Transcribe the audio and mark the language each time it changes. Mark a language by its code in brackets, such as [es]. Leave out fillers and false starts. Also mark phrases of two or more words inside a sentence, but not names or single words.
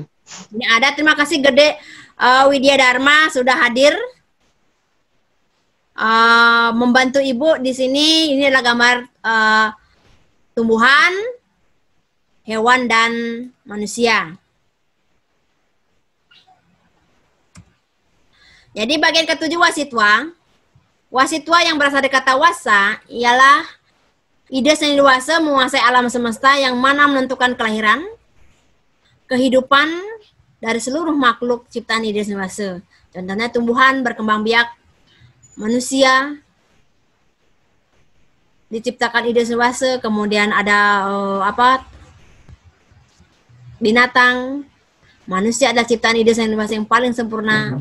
[id] Ini ada, terima kasih Gede Widya Dharma sudah hadir membantu Ibu di sini. Ini adalah gambar tumbuhan, hewan, dan manusia. Jadi bagian ke-7 wasitwa. Wasitwa yang berasal dari kata wasa ialah ide Widiwasa menguasai alam semesta yang mana menentukan kelahiran, kehidupan dari seluruh makhluk ciptaan ide Widiwasa. Contohnya tumbuhan berkembang biak, manusia diciptakan ide Widiwasa, kemudian ada binatang, manusia adalah ciptaan ide Widiwasa yang paling sempurna.